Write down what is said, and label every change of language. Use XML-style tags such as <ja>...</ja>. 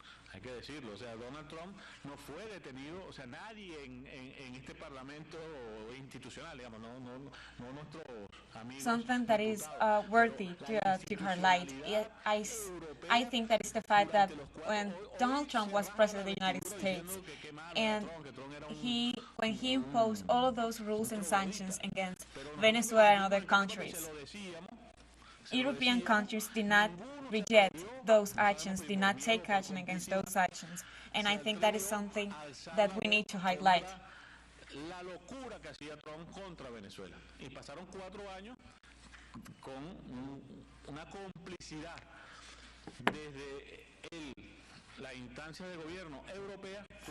<es>Hay que decirlo, o sea, Donald Trump no fue detenido, o sea, nadie en este parlamento institucional, digamos, no nuestros amigos.</es> <en>Something that is worthy to highlight. I think that is the fact that when Donald Trump was president of the United States, and when he imposed all of those rules and sanctions against Venezuela and other countries, European countries did not reject those actions, did not take action against those actions. And I think that is something that we need to highlight.</en> <es>La locura que hacía Trump contra Venezuela. Y pasaron 4 años con una complicidad desde la instancia de gobierno europea.</es>